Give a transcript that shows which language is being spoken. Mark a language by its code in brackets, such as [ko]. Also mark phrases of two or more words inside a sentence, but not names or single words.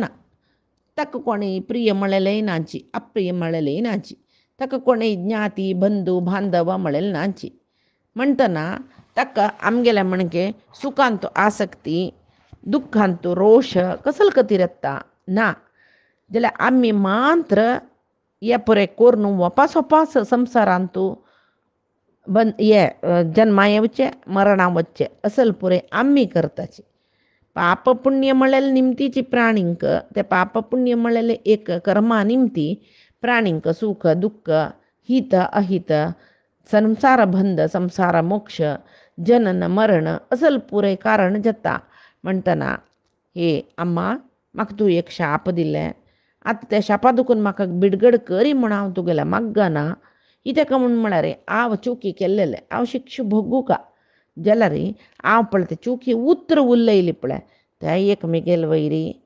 [kok] ताका कोणेय प्रिय म्हळेलें नाची, अप्रिय म्हळेलें नाची, ताका कोणेय ज्ञाती बंधू बांधव म्हळेलें नाची म्हणटना ताका आमगेल्या म्हणके सुखांत आसक्ती दुख्खांत रोश कसल खातीर येता ना जाल्यार आमी मात्र हे पुरे करून वपास वपास संवसारांत हे जन्मा येवचे मरणा वच्चे असल पुरे आमी करताचे. पाप पुण्य म्हळेलें निमतीची प्राणींक ते पाप पुण्य म्हळेलें एक कर्मा निमती प्राणींक सुख दुख्ख हित अहित संसार बंध संसार मोक्ष जनन मरण असल पुरे कारण जाता म्हणटना हे अम्मा म्हाका तूं एक शाप दिलें आतां त्या शापा दुखून म्हाका बिडगड करी म्हूण हांव तुगेल्या मागना कित्याक म्हूण म्हळ्यार हांव चुकी केल्लेलें हांव शिक्षा भोगूं का जाल्यार हांव पळय ते चुकी उतर उरलेली पळय त्या एक मेगेल वैरी